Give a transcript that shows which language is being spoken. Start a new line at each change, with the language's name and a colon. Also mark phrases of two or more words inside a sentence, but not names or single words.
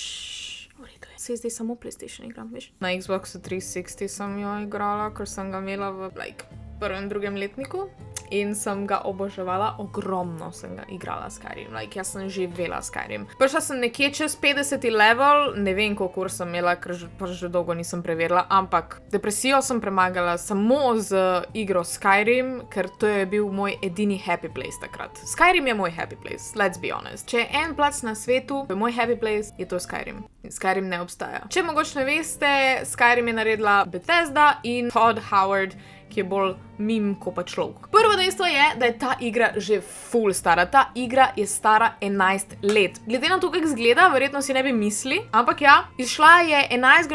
Slovenian: Se zdaj samo PlayStation igram, veš? Na Xboxu 360 sem jo igrala, ker sem ga imela v prvem, drugem letniku in sem ga oboževala, ogromno sem ga igrala Skyrim, jaz sem živela Skyrim. Prišla sem nekje čez 50. level, ne vem, koliko sem imela, ker že dolgo nisem preverila, ampak depresijo sem premagala samo z igro Skyrim, ker to je bil moj edini
English: happy place
Slovenian: takrat.
English: Skyrim
Slovenian: je moj
English: happy place, let's be honest.
Slovenian: Če je en plac na svetu, je moj
English: happy place,
Slovenian: je to Skyrim. Skyrim ne obstaja. Če mogoče ne veste, Skyrim je naredila Bethesda in Todd Howard, ki je bolj mim ko pa človek. Prvo dejstvo je, da je ta igra že full stara. Ta igra je stara 11 let. Glede na to, kako izgleda, verjetno si ne bi mislili, ampak ja, izšla je 11.